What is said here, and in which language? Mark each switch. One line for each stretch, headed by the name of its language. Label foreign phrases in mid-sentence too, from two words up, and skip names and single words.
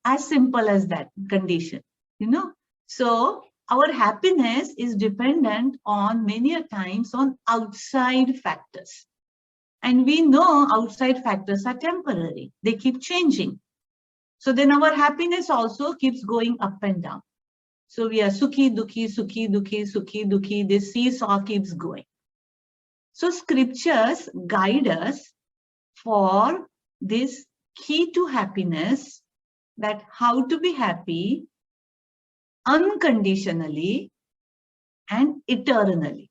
English: As simple as that condition, So our happiness is dependent on many a times on outside factors. And we know outside factors are temporary. They keep changing. So then our happiness also keeps going up and down. So we are
Hindi: sukhi, dukhi, sukhi, dukhi, sukhi, dukhi.
English: This seesaw keeps going. So scriptures guide us for this key to happiness, that how to be happy unconditionally and eternally.